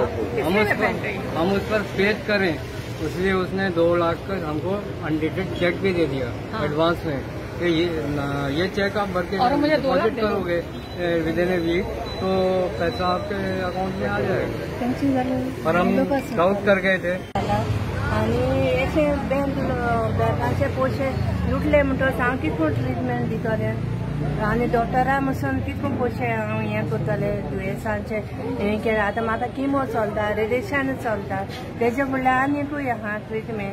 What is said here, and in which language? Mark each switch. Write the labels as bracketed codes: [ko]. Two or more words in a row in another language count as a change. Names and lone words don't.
[hi] हम उस पर पेश करें, इसलिए उसने 2 लाख का हमको [en] undated cheque [hi] भी दे दिया एडवांस में कि ये चेक आप भर के डिपॉजिट करोगे [en] within a week [hi] तो पैसा आपके अकाउंट में आ जाएगा। और हम डाउट कर गए थे [kok] आणि अशे बँकाचे पयशे लुटले म्हणटच हांव कितको ट्रिटमेंट दितलें आनी डॉक्टरा मसून कितको पयशे हांव हें करतलें दुयेंसांचे हें केलें। आतां म्हाका किमो चलता, रेडिएशन चलता, तेजे फुडल्यान आनीकूय आहा ट्रिटमेंट।